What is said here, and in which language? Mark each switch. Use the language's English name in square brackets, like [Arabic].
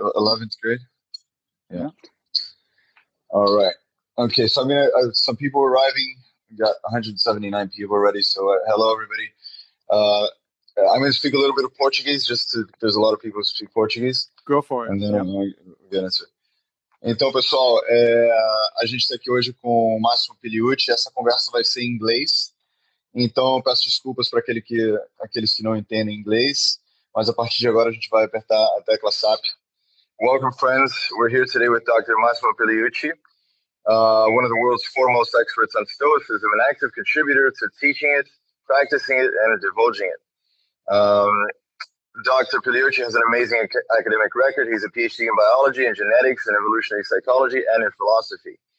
[English] 11th grade. Yeah. Yeah. All right. Okay. So some people arriving. We got 179 people already. So hello everybody. I'm going to speak a little bit of Portuguese. There's a lot of people who speak Portuguese. Go for it. And then Yeah. I'm get into it. [Portuguese] Então, pessoal, a gente está aqui hoje com o Massimo Pigliucci. Essa conversa vai ser em inglês. Então, eu peço desculpas para aqueles que não entendem inglês, mas a partir de agora a gente vai apertar a tecla SAP. [English] Welcome, friends. We're here today with Dr. Massimo Pigliucci, one of the world's foremost experts on Stoicism, an active contributor to teaching it, practicing it, and divulging it. Dr. Pigliucci has an amazing academic record. He's a PhD in biology and genetics and evolutionary psychology and in philosophy.